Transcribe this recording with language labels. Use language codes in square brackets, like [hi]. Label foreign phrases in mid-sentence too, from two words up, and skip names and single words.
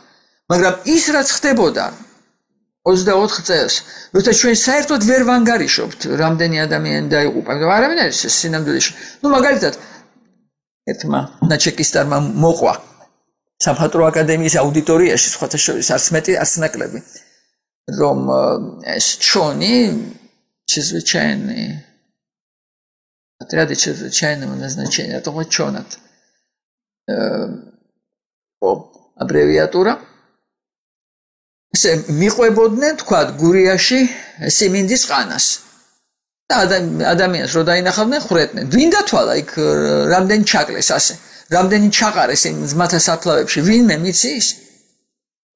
[ka] მაგრამ ის რაც ხდებოდა 24 წელს, როცა ჩვენ საერთოდ ვერ ვანგარიშობთ, რამდენი ადამიანი დაიღუპა, არავინ არის სინამდვილეში. მაგალითად ერთმა ნაჩეკისტარმა მოყვა სამხატვრო აკადემიის აუდიტორიაში, სხვათა შორის არც მეტი, არც ნაკლები, რომ ეს ჩონი [ru] чрезвычайный отряды чрезвычайного назначения, это вот чонат. Аббревиатура. [ka] მიყვებოდნენ თქვა გურიაში სიმინდის ყანას. და ადამიანს რო დაინახავდნენ, ხვრეტდნენ. ვინ დათვალა იქ რამდენი ჩაკლეს ასე? რამდენი ჩაყარეს იმ ძმათა საფლავებში? ვინმე მიცის?